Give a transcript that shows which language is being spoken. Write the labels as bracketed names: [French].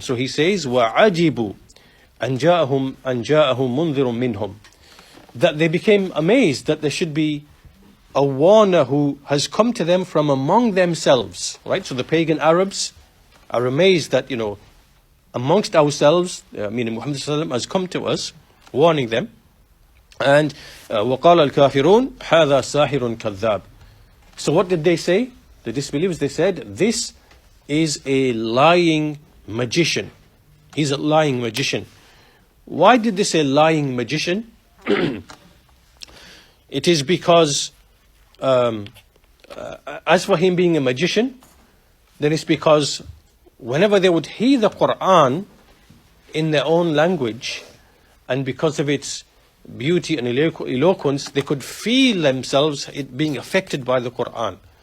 [English] So He says, [Arabic] وَعَجِبُوا أَنْ جَاءَهُمْ مُنذِرٌ مِّنْهُمْ, [English] that they became amazed that there should be a warner who has come to them from among themselves. Right? So the pagan Arabs are amazed that, amongst ourselves, meaning Muhammad ﷺ has come to us, warning them. [Arabic] And وَقَالَ الْكَافِرُونَ هَذَا سَاحِرٌ كَذَّابٌ. [English] So what did they say? The disbelievers, they said, this is a lying magician. He's a lying magician. Why did they say lying magician? It is because, as for him being a magician, then it's because whenever they would hear the Quran in their own language, and because of its beauty and eloquence, they could feel themselves being affected by the Quran.